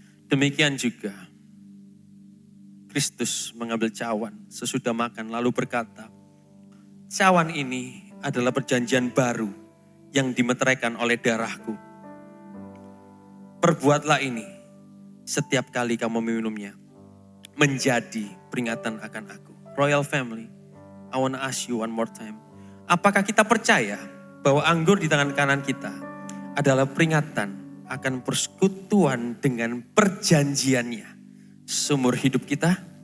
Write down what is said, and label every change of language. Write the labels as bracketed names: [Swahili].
[Indonesian] Demikian juga Kristus mengambil cawan sesudah makan lalu berkata, cawan ini adalah perjanjian baru yang dimeteraikan oleh darahku. Perbuatlah ini setiap kali kamu meminumnya menjadi peringatan akan aku. [English] Royal Family, I want to ask you one more time. [Indonesian] Apakah kita percaya bahwa anggur di tangan kanan kita adalah peringatan akan persekutuan dengan perjanjiannya seumur hidup kita?